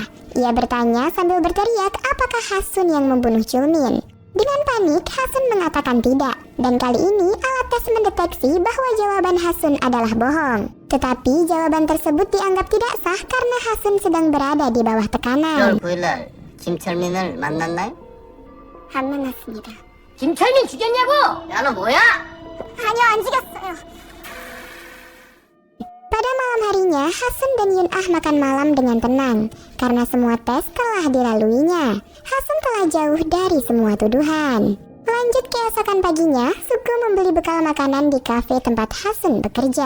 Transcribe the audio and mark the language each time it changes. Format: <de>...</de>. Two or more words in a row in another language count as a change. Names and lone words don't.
<id>Ia bertanya sambil berteriak apakah Hasun yang membunuh Chulmin. Dengan panik, Hasun mengatakan tidak, dan kali ini alat tes mendeteksi bahwa jawaban Hasun adalah bohong. Tetapi jawaban tersebut dianggap tidak sah karena Hasun sedang berada di bawah tekanan.</id> <ko>10월 9일날 김철민을 만났나요? 안 만났습니다. 김철민 죽였냐고! 야, 너 뭐야? 아니요, 안 죽였어요.</ko> <id>Pada malam harinya, Hasun dan Yun Ah makan malam dengan tenang karena semua tes telah dilaluinya. Hasun telah jauh dari semua tuduhan. Lanjut keesokan paginya, Sugeo membeli bekal makanan di kafe tempat Hasun bekerja.</id>